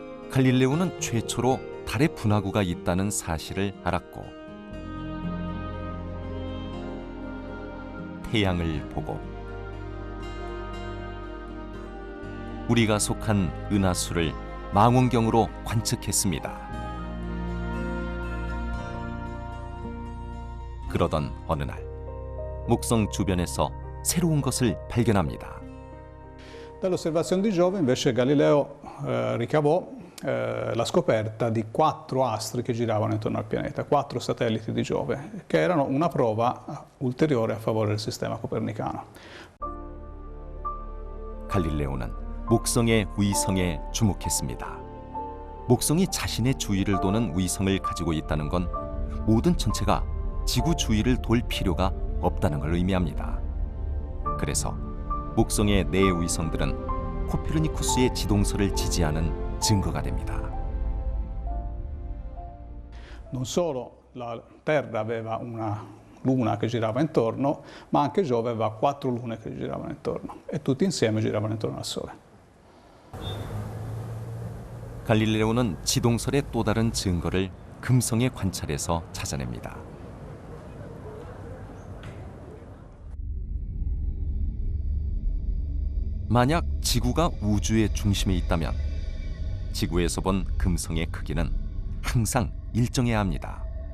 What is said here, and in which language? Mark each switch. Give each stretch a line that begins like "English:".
Korean: 갈릴레오는 최초로 달의 분화구가 있다는 사실을 알았고 태양을 보고 우리가 속한 은하수를 망원경으로 관측했습니다. 그러던 어느 날 목성 주변에서 새로운 것을 발견합니다.
Italian: Dall'osservazione di Giove invece Galileo ricavò la scoperta di 4 astri che giravano intorno al pianeta, 4 satelliti di Giove, che erano una prova ulteriore a favore del sistema copernicano.
Korean: 갈릴레오는 목성의 위성에 주목했습니다. 목성이 자신의 주위를 도는 위성을 가지고 있다는 건 모든 천체가 지구 주위를 돌 필요가 없다는 걸 의미합니다. 그래서 목성의 4 위성들은 코페르니쿠스의 지동설을 지지하는 증거가 됩니다.
Italian: Non solo la Terra aveva una luna che girava intorno, ma anche Giove aveva 4 lune che giravano intorno e tutti insieme giravano intorno al Sole.
Korean: 갈릴레오는 지동설의 또 다른 증거를 금성의 관찰에서 찾아냅니다. 만약 지구가 우주의 중심에 있다면 지구에서 본 금성의 크기는 항상 일정해야 합니다.